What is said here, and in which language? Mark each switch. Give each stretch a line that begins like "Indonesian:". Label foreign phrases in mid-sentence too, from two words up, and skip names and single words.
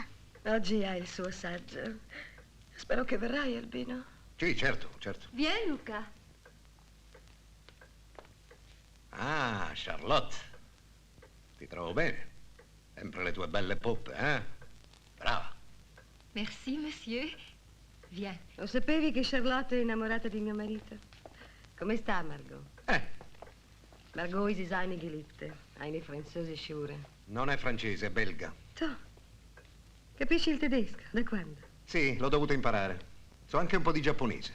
Italian: Oggi ha il suo saggio. Spero che verrai, Albino. Sì, certo, certo. Vieni, Luca. Ah, Charlotte. Ti trovo bene. Sempre le tue belle poppe, eh? Brava.
French: Merci, monsieur. Viens.
Italian: Lo sapevi che Charlotte è innamorata di mio marito? Come sta, Margot?
German: Margot is seine Geliebte. Eine französische.
Italian: Non è francese, è belga. Tu, capisci il tedesco? Da quando? Sì, l'ho dovuto imparare. So anche un po' di giapponese.